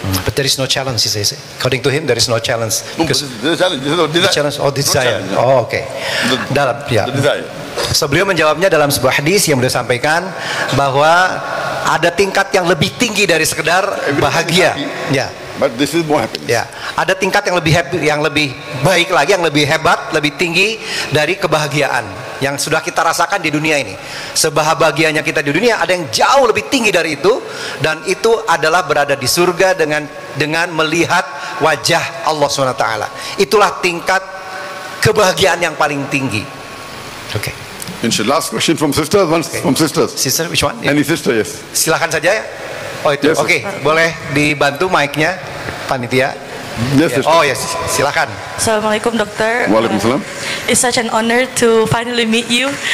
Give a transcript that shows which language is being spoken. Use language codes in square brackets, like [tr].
[en] But there is no challenge, he says. According to him, there is no challenge. No, there's a challenge. There's no desire. Desire. No okay. Desire. [id] So beliau menjawabnya dalam sebuah hadis yang beliau sampaikan bahwa ada tingkat yang lebih tinggi dari sekedar bahagia. Ya. [en] But this is more happiness. [id] Ya, ada tingkat yang lebih happy, yang lebih baik lagi, yang lebih hebat, lebih tinggi dari kebahagiaan yang sudah kita rasakan di dunia ini. Sebahagianya kita di dunia, ada yang jauh lebih tinggi dari itu, dan itu adalah berada di surga dengan melihat wajah Allah SWT. Itulah tingkat kebahagiaan yang paling tinggi. Oke. Inshallah. [en] Last question from sisters. One from sisters. Sister, which one? Any sister, yes. [id] Silakan saja ya. Oh itu. [en] Yes, [id] Oke, boleh dibantu mic-nya panitia? [en] Yes, sister. [id] Oh yes, silakan. Assalamualaikum dokter. Waalaikumsalam. [en] It's such an honor to finally meet you.